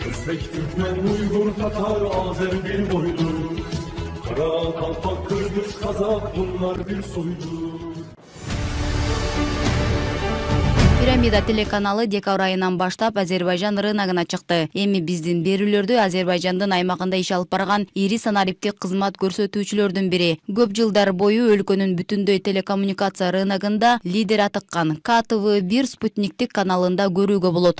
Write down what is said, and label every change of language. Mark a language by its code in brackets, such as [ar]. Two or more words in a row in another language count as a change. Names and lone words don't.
[tr] Özbek, Türkmen, Uygur, Tatar, Azer bir boydur. Kara, Kalpak, Kırgız, Kazak bunlar bir soydur. [ky] Пирамида телеканалы декабрь айынан баштап Азербайжан рыногуна чыкты. Эми биздин берүүлөрдү Азербайжандын аймагында иш алып барган ири санариптик кызмат көрсөтүүчүлөрдүн бири. Көп жылдар бою өлкөнүн бүтүндөй телекоммуникация рыногунда лидер атыккан КТВ-1 спутниктик каналында көрүүгө болот.